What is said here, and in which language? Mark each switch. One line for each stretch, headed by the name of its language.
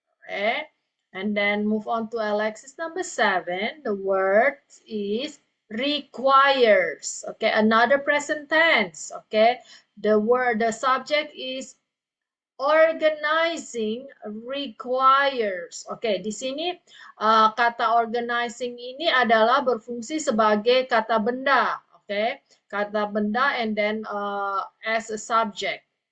English: Okay, and then move on to Alexis number 7. The word is requires. Okay, another present tense. Okay, the subject is organizing requires.
Indonesian: Oke, di sini kata organizing ini adalah berfungsi sebagai kata benda.
English: Oke,
Indonesian: kata benda
English: and then as a subject.